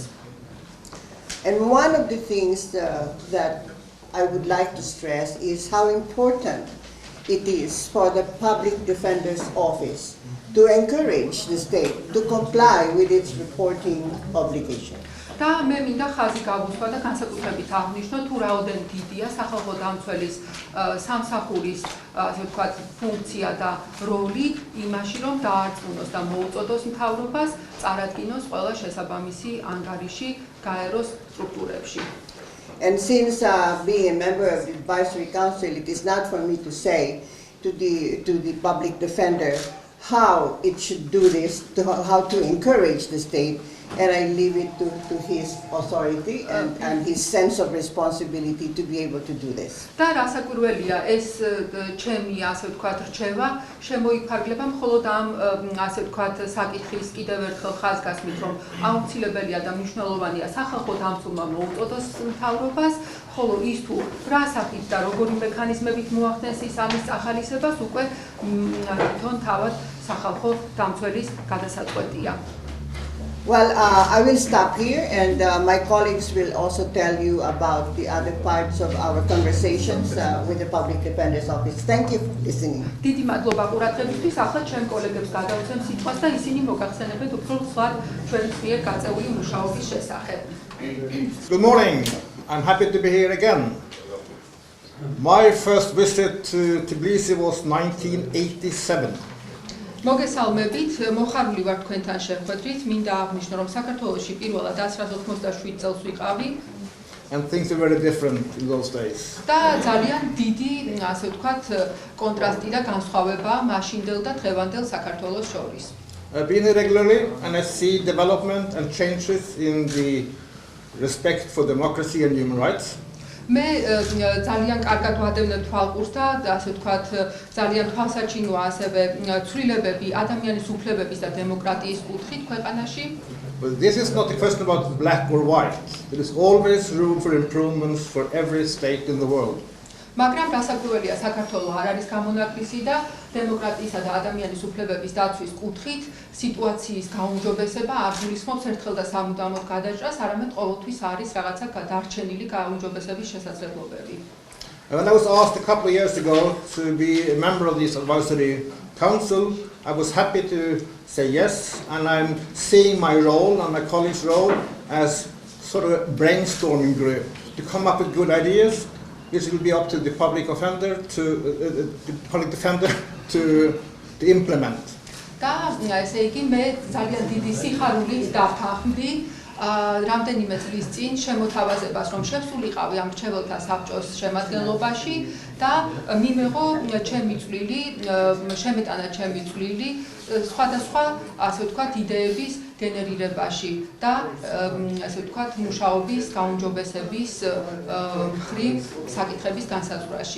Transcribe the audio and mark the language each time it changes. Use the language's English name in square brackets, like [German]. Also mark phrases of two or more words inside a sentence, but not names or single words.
[English] And one of the things that I would like to stress is how important it is for the Public Defender's Office to encourage the state to comply with its reporting obligation. [Georgian] და მე მინდა ხაზი გავუსვა და განსაკუთრებით აღნიშნო, თუ რაოდენ დიდია სახალხო დამცველის სამსახურის, ასე ვთქვათ, ფუნქცია და როლი იმაში, რომ დაარწმუნოს და მოუწოდოს მთავრობას წარადგინოს ყველა შესაბამისი ანგარიში გაეროს სტრუქტურებში. [English] And since being a member of the Advisory Council, it is not for me to say to the public defender how it should do this, how to encourage the state. and I leave it to his authority and his sense of responsibility to be able to do this. [Georgian] და რასაკვირველია, ეს ჩემი, ასე ვთქვათ, რჩევა შემოიფარგლება მხოლოდ ამ, ასე ვთქვათ, საკითხის კიდევ ერთხელ ხაზგასმით, რომ აუცილებელია და მნიშვნელოვანია სახალხო დამცველმა მოუწოდოს მთავრობას, ხოლო ის თუ რა სახით და როგორი მექანიზმებით მოახდენს ის ამის წახალისებას, უკვე თვითონ თავად სახალხო დამცველის გადასაწყვეტია. [English] Well, I will stop here, and my colleagues will also tell you about the other parts of our conversations with the Public Defender's Office. Thank you for listening. [Georgian] დიდი მადლობა ყურადღებისთვის. ახლა ჩემ კოლეგებს გადავცემ სიტყვას და ისინი მოგახსენებენ უფრო სხვა ჩვენს მიერ გაწეული მუშაობის შესახებ. [English] Good morning. I'm happy to be here again. My first visit to Tbilisi was 1987. [Georgian] მოგესალმებით, მოხარული ვარ თქვენთან შეხვედრით. მინდა აღნიშნო, რომ საქართველოში პირველად 1987 წელს ვიყავი. [English] And things were very different in those days. [Georgian] და ძალიან დიდი, ასე ვთქვათ, კონტრასტი და განსხვავება მაშინდელ და დღევანდელ საქართველოს შორის. [English] I've been here regularly and I see development and changes in the respect for democracy and human rights. [Georgian] მე ძალიან კარგად ვადევნებ თვალყურს და ასე ვთქვათ, ძალიან თვალსაჩინოა ასევე ცვლილებები ადამიანის უფლებების და დემოკრატიის კუთხით ქვეყანაში. [English] But this is not a question about black or white. There is always room for improvements for every state in the world. [Georgian] მაგრამ რასაკვირველია, საქართველო არ არის გამონაკლისი და დემოკრატიისა და ადამიანის უფლებების დაცვის კუთხით სიტუაციის გაუმჯობესება არ გულისხმობს ერთხელ და სამუდამოდ გადაჭრას, არამედ ყოველთვის არის რაღაცა დარჩენილი გაუმჯობესების შესაძლებლობები. [English] When I was asked a couple of years ago to be a member of this advisory council, I was happy to say yes, and I'm seeing my role and my colleagues' role as sort of a brainstorming group to come up with good ideas, which will be up to the public defender to implement. [Georgian] და ესე იგი მე ძალიან დიდი სიხარულით დავთანხმდი რამდენიმე წლის წინ შემოთავაზებას, რომ შევსულიყავი ამ მრჩეველთა საბჭოს შემადგენლობაში და მიმეღო ჩემი წვლილი, შემეტანა ჩემი წვლილი სხვადასხვა, ასე ვთქვათ, იდეების გენერირებაში და ასე ვთქვათ, მუშაობის გაუმჯობესების მხრივ საკითხების განსაზღვრაში.